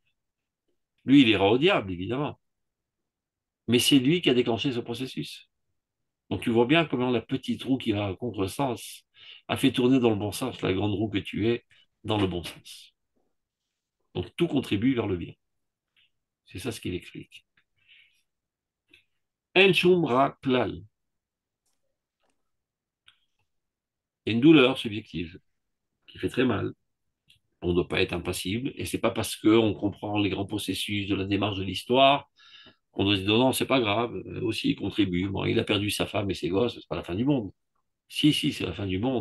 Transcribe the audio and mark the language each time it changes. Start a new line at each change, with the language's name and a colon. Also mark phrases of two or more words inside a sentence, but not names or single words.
French: Lui, il ira au diable, évidemment. Mais c'est lui qui a déclenché ce processus. Donc tu vois bien comment la petite roue qui va à contresens a fait tourner dans le bon sens la grande roue que tu es dans le bon sens. Donc tout contribue vers le bien. C'est ça ce qu'il explique.
Hebrew: אין שום רע כלל.
French: Il y a une douleur subjective qui fait très mal. On ne doit pas être impassible. Et c'est pas parce qu'on comprend les grands processus de la démarche de l'histoire qu'on doit se dire non, c'est pas grave. Aussi, il contribue. Bon, il a perdu sa femme et ses gosses, c'est pas la fin du monde. Si, si, c'est la fin du monde.